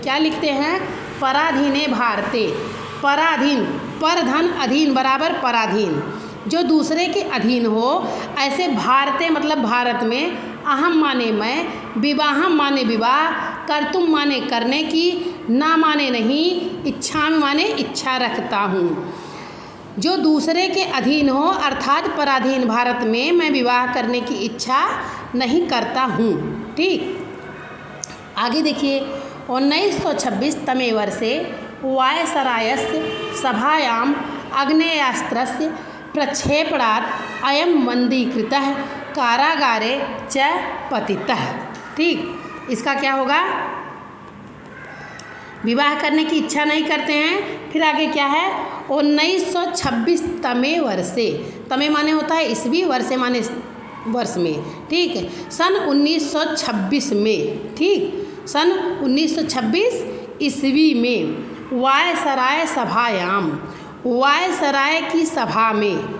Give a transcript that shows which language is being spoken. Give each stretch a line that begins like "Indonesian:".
Hindi: क्या लिखते हैं, पराधीने भारते। पराधीन, पर धन अधीन बराबर पराधीन, जो दूसरे के अधीन हो, ऐसे भारते मतलब भारत में, अहम माने मैं, विवाहम माने विवाह, कर्तुम माने करने की, ना माने नहीं, इच्छामि माने इच्छा रखता हूँ। जो दूसरे के अधीन हो अर्थात पराधीन भारत में मैं विवाह करने की इच्छा नहीं करता हूँ। ठीक, आगे देखिए,
Sanskrit: 1926 तमे वर्षे वायसरायस्य सभायाम् आग्नेयास्त्रस्य प्रक्षेपणात् अयं बन्दीकृतः कारागारे च पतितः।
Hindi: ठीक, इसका क्या होगा, विवाह करने की इच्छा नहीं करते हैं। फिर आगे क्या है,
Sanskrit: 1926 तमे वर्षे।
Hindi: तमे माने होता है ईस्वी, वर्षे माने वर्ष में। ठीक है, सन 1926 में। ठीक, सन 1926 ईस्वी में वायसराय सभायाम, वायसराय की सभा में।